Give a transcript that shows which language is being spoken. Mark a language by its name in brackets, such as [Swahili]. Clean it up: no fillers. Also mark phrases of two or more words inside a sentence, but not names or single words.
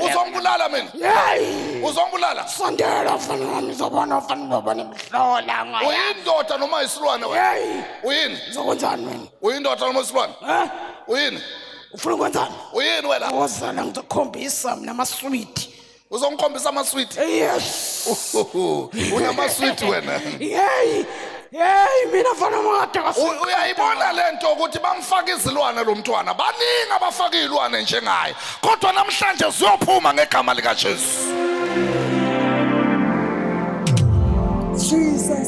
[Zulu] Uzombulala mina. Uzombulala. Sondela mfane wami uzobona mfane ngobona imhlola ngaya. Uyindoda noma isilwane wena? Uyini? Uzokwenzani mina? Uyindoda noma isilwane? Uyini? Ufuna ukwenzani? Uyini wena? Wozala ngizokhombisa mina ama-sweet. Uzongikhombisa ama-sweet? [English] Yes. [Zulu] Unama-sweet wena. Hey, mina mfana mngade kahle. Uyayibona lento ukuthi bamfaka izilwane lo mntwana. Baningi abafaka izilwane njengaye. Kodwa namhlanje siyophuma ngegama lika Jesu. Jesus.